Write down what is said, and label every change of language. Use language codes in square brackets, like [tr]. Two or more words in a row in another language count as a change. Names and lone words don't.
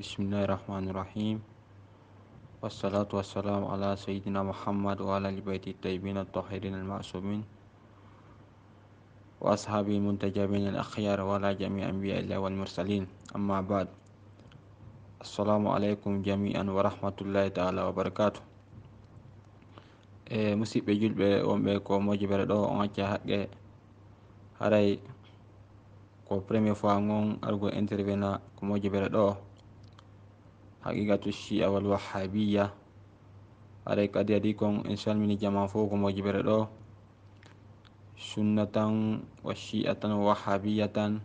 [ar] بسم الله الرحمن الرحيم، والصلاة والسلام على سيدنا محمد وعلى آل بيته الطيبين الطاهرين المعصومين وأصحابه المنتجبين الأخيار وعلى جميع أنبياء الله والمرسلين. أما بعد، السلام عليكم جميعا ورحمة الله تعالى وبركاته. [ff] musidɓe julɓe wonɓe ko mojibere ɗo on acca haqqe haray ko [fr] premier fois [ff] ngon argo intervena ko mojibere ɗo [ar] حقيقة الشيعة والوهابية. [ff] haray kadi adi kon en salmini jama fo ko mojibere ɗo [ar] سنة وشيعة ووهابية.